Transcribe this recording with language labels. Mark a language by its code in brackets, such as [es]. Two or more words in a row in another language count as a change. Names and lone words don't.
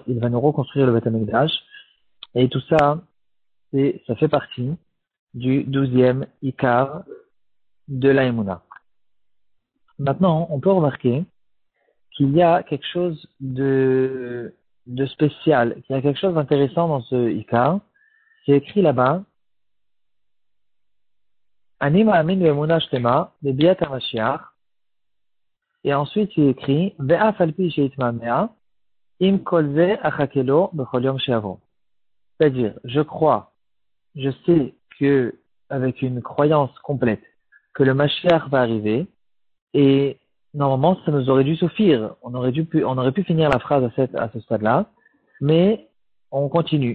[fr] Il va nous reconstruire le Beth Amikdash et tout ça, ça fait partie du 12e Ikar de la Emouna. Maintenant, on peut remarquer qu'il y a quelque chose de spécial, qu'il y a quelque chose d'intéressant dans ce Ikar. C'est écrit là-bas, [he] אני מאמין באמונה שלמה בביאת המשיח, [fr] et ensuite il écrit, [he] ואף על פי שיתמהמה עם כל זה אחכה לו בכל יום שיבוא. [fr] C'est-à-dire, je crois, je sais que, avec une croyance complète, que le Mashiach va arriver, et normalement, ça nous aurait dû suffire. On aurait pu finir la phrase à ce stade-là, mais on continue.